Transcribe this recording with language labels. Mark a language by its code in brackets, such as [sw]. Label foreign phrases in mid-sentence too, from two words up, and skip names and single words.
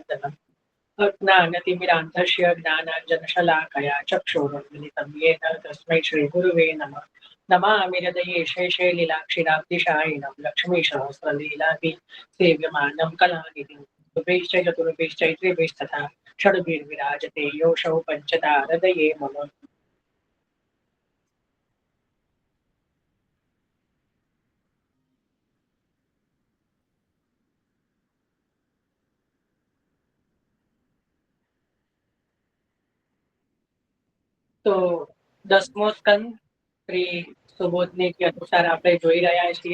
[sa] ज्ञानञ्जनशलाकया अज्ञानतिमिरान्धस्य ज्ञानाञ्जनशलाकया चक्षुरुन्मिलितं येन तस्मै श्रीगुरुवे नमः। नमामि हृदये शेषे लीलाक्षिराब्धिशायिनं लक्ष्मीसहस्रलीलाभि सेव्यमानं कलानिधिं चतुर्भुजश्च चतुर्भुजश्चैत्रिभिस्तथा षड्भिर्विराजते योऽसौ पञ्चदा हृदये मम। [gu] તો 10મો સ્કંદ શ્રી સુબોધની અનુસાર આપણે જોઈ રહ્યા છીએ।